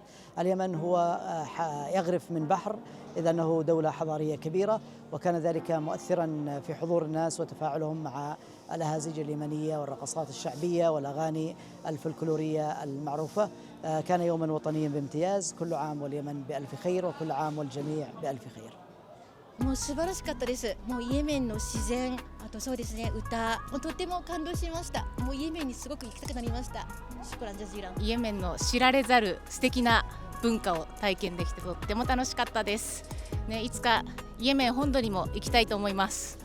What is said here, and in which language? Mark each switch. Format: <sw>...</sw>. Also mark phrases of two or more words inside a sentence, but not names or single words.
<ar>اليمن هو يغرف من بحر، إذ أنه دولة حضارية كبيرة، وكان ذلك مؤثرا في حضور الناس وتفاعلهم مع الأهازيج اليمنية والرقصات الشعبية والأغاني الفلكلورية المعروفة. كان يوما وطنيا بامتياز. كل عام واليمن بألف خير، وكل عام والجميع بألف خير.</ar> <ja>もう素晴らしかったです。もうイエメンの自然、あとそうですね、歌、もうとっても感動しました。もうイエメンにすごく行きたくなりました。</ja> <ar>شكرا جزيلا.</ar> <ja>イエメンの知られざる素敵な文化を体験できてとっても楽しかったです。ね、いつかイエメン本土にも行きたいと思います。</ja>